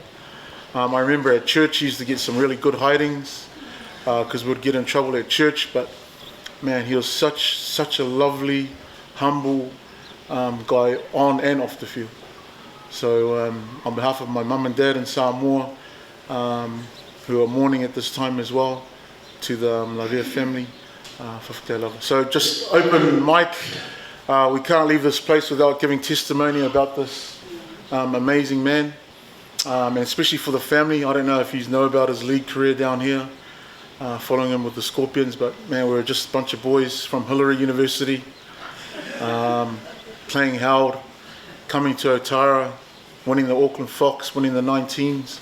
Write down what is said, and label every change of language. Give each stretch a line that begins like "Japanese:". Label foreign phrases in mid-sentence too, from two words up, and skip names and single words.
English: I remember at church he used to get some really good hidings because we would get in trouble at church. But man, he was such a lovely, humble guy on and off the field. So on behalf of my mum and dad in Samoa, who are mourning at this time as well, to the Lavea family,
Samoan: whakatau lava.
English: So just open mic. We can't leave this place without giving testimony about this amazing man, and especially for the family. I don't know if you know about his league career down here, following him with the Scorpions, but man, we're just a bunch of boys from Hillary University, playing held, coming to Otara, winning the Auckland Fox, winning the 19s.